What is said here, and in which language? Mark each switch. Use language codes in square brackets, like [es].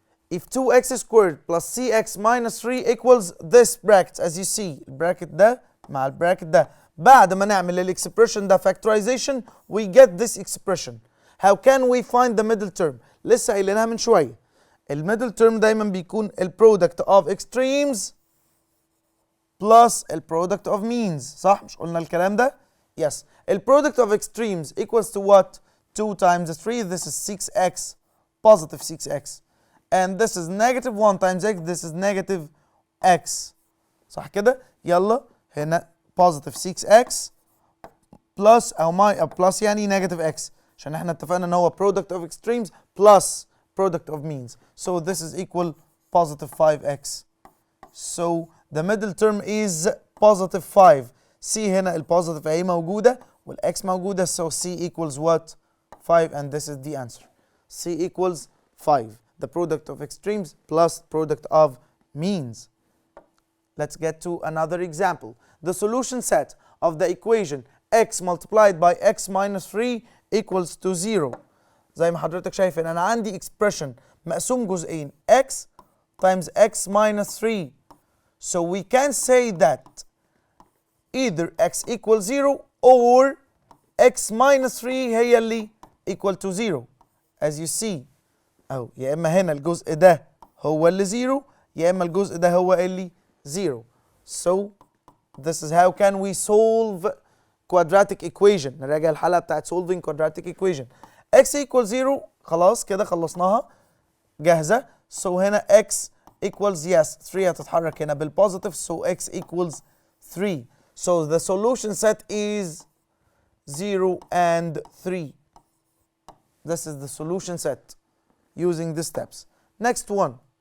[en] If 2x squared plus cx minus 3 equals this bracket as you see [ar] البراكت ده مع البراكت ده بعد ما نعمل الاكسبريشن ده [en] factorization we get this expression. How can we find the middle term؟ [ar] لسه قايلينها من شويه. [en] الميدل term [ar] دايما بيكون [en] البرودكت of extremes plus البرودكت of means. [ar] صح؟ مش قلنا الكلام ده؟ Yes. [en] البرودكت of extremes equals to what؟ 2 times 3. This is 6x, positive 6x. And this is negative 1 times x. This is negative x. [ar] صح كده؟ يلا هنا [en] positive 6x plus أو plus يعني negative x [ar] عشان احنا اتفقنا ان هو [en] product of extremes plus product of means. So this is equal positive 5x. So the middle term is positive 5. [ar] C هنا البوزيتيف اهي موجودة والx موجودة. [en] So C equals what؟ 5 and this is the answer. C equals 5. The product of extremes plus product of means. Let's get to another example. The solution set of the equation x multiplied by x minus 3 equals to 0. [ar] زي ما حضرتك شايف ان انا عندي expression مقسوم جزئين [en] x times x minus 3. So we can say that either x equals 0 or x minus 3 [ar] هي اللي [en] equal to 0 as you see. [ar] أو يا إما هنا الجزء ده هو اللي 0 يا إما الجزء ده هو اللي 0. [en] So this is how can we solve quadratic equation. [ar] نراجع الحلقة بتاعت [en] solving quadratic equation. x equals 0 [ar] خلاص كده خلصناها جاهزة. [en] So هنا x equals yes 3 [ar] هتتحرك هنا [en] بالpositive so x equals 3. So the solution set is 0 and 3. This is the solution set using the steps. Next one.